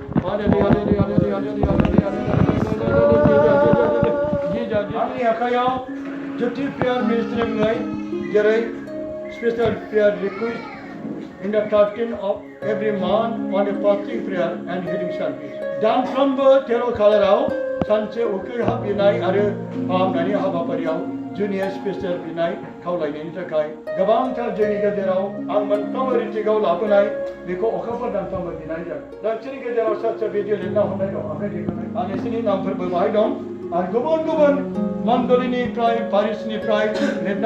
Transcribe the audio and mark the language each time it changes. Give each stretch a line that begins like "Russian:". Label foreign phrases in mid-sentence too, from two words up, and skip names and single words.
Bodo: आंनि आखायाव ज्योति प्रेयार मिनिस्ट्रिंनि जेरै
English: special prayer request in the 13th of every month on a fasting prayer and healing service.
Bodo: दानफ्रोमबो 13 खालाराव सानसे उखै हाबनाय आरो फाहामनायनि हाबाफारियाव जुनिया स्पेशल बिनाय खावलायनायनि थाखाय गोबांथार जोंनि गेजेराव आं मोनफ्रोमबो रिटिकआव लाबोनाय बेखौ अखाफोर दानफ्रोमबो बिनाय जादों नोंसोरनि गेजेराव सासे भिडिअ लिरना हरनाय दं आखाइ दैखांनाय आं नोंसोरनि नामफोरबो बाहाय दं आरो गुबुन गुबुन मण्डलिनिफ्राय पारिसनिफ्राय लिरना